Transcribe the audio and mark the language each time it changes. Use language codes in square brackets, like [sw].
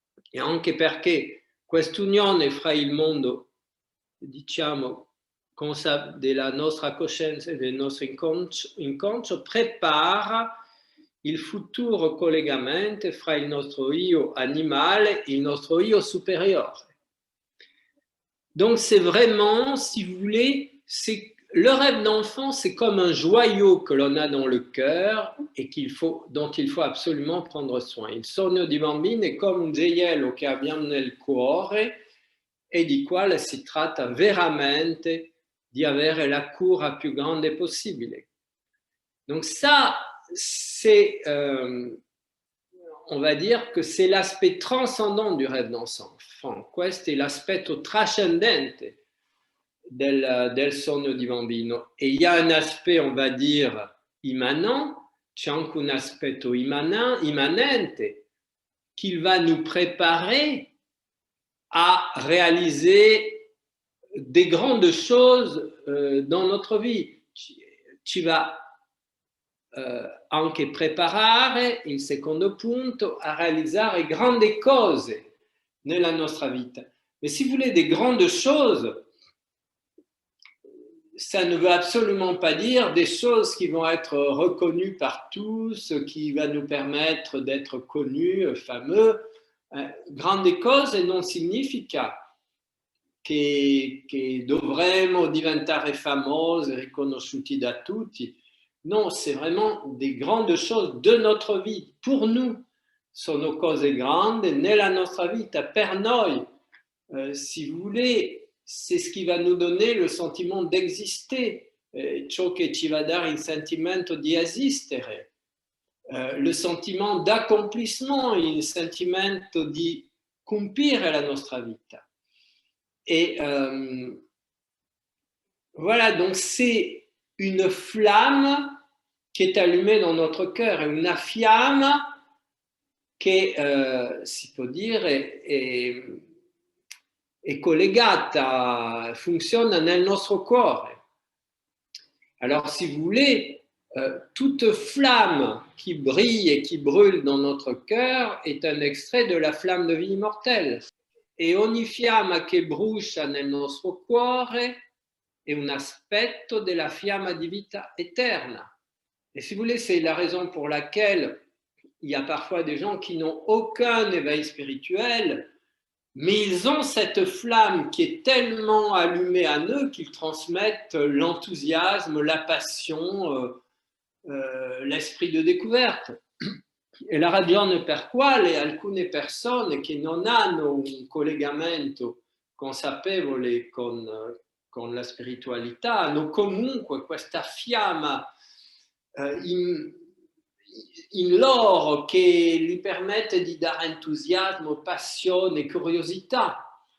[it] E anche perché quest'unione fra il mondo, diciamo, della nostra coscienza e del nostro inconscio prepara il futuro collegamento fra il nostro io animale et il nostro io supérieur. [fr] Donc c'est vraiment, si vous voulez, le rêve d'enfant, c'est comme un joyau que l'on a dans le cœur et dont il faut absolument prendre soin. [it] Il sogno di bambino è come un gioiello che abbiamo nel cuore e di quale si tratta veramente di avere la cura più grande possibile. [fr] Donc ça, c'est, on va dire que c'est l'aspect transcendant du rêve d'enfant. [it] Questo è l'aspetto trascendente del sogno di bambino. [fr] Et il y a un aspect, on va dire, immanent, [it] c'è anche un aspetto immanente [fr] qui va nous préparer à réaliser des grandes choses dans notre vie. [it] Ci va anche preparare, il secondo punto, a realizzare grandi cose nella nostra vita. [fr] Mais si vous voulez des grandes choses, ça ne veut absolument pas dire des choses qui vont être reconnues par tous, qui va nous permettre d'être connus, fameux. [it] Grandi cose non significa che dovremo diventare famosi, riconosciuti da tutti. [fr] Non, c'est vraiment des grandes choses de notre vie, pour nous. [it] Sono cose grandi nella nostra vita, per noi. [fr] Si vous voulez, c'est ce qui va nous donner le sentiment d'exister, [it] ciò che ci va dare il sentimento di esistere, [fr] le sentiment d'accomplissement, [it] il sentimento di compiere la nostra vita. [fr] Et voilà, donc c'est une flamme qui est allumée dans notre cœur, [it] una fiamma che si può dire è collegata, funziona nel nostro cuore. [fr] Alors si vous voulez, toute flamme qui brille et qui brûle dans notre cœur est un extrait de la flamme de vie immortelle. [it] E ogni fiamma che brucia nel nostro cuore è un aspetto della fiamma di vita eterna. [fr] Et si vous voulez, c'est la raison pour laquelle il y a parfois des gens qui n'ont aucun éveil spirituel, mais ils ont cette flamme qui est tellement allumée à eux qu'ils transmettent l'enthousiasme, la passion, l'esprit de découverte. [it] E la ragione per quale alcune persone che non hanno un collegamento consapevole con la spiritualità hanno comunque questa fiamma in loro che gli permette di dare entusiasme, passione, curiosità.